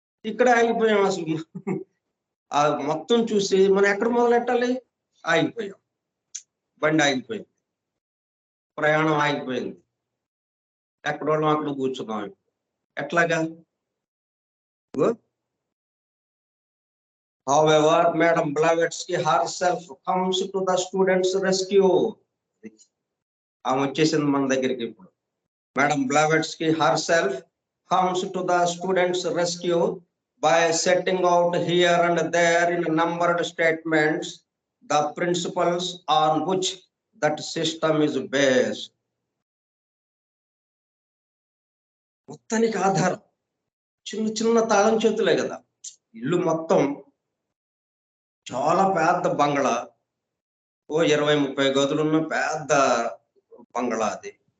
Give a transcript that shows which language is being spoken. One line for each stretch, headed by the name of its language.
Telugu: ఇక్కడ ఆగిపోయాం అసలు. ఆ మొత్తం చూసి మనం ఎక్కడ మొదలెట్టాలి? ఆగిపోయాం. బండి ఆగిపోయింది, ప్రయాణం ఆగిపోయింది, ఎక్కడోళ్ళం అక్కడ కూర్చున్నాం. ఎట్లాగా?
English: However, Madam Blavatsky herself comes to the students' rescue.
Telugu: ఆమె వచ్చేసింది మన దగ్గరికి ఇప్పుడు.
English: Madam Blavatsky herself comes to the students' rescue by setting out here and there in numbered statements the principles on which that system is based.
Telugu: మొత్తానికి ఆధారం చిన్న చిన్న తాళం చేతులే కదా. ఇల్లు మొత్తం చాలా పెద్ద బంగళా, ఓ 20-30 గదులున్న పెద్ద బంగళా అది.